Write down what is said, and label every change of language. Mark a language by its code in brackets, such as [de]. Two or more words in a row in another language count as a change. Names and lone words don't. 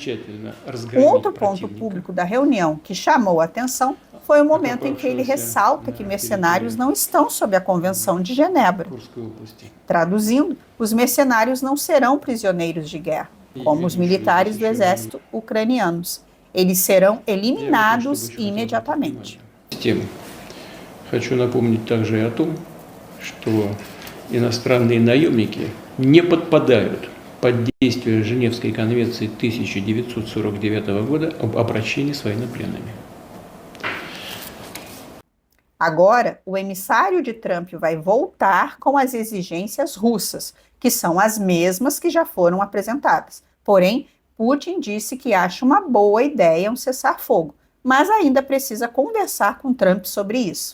[pt] Um outro ponto público da reunião que chamou a atenção foi o momento em que ele ressalta que mercenários não estão sob a Convenção de Genebra. Traduzindo, os mercenários não serão prisioneiros de guerra, como os militares do exército ucranianos. Eles serão eliminados imediatamente. [ru] Хочу напомнить также и о том, что иностранные наемники не подпадают под действие Женевской конвенции 1949 года об обращении с военнопленными. [pt] Agora, o emissário de Trump vai voltar com as exigências russas, que são as mesmas que já foram apresentadas. Porém, Putin disse que acha uma boa ideia um cessar-fogo, mas ainda precisa conversar com Trump sobre isso.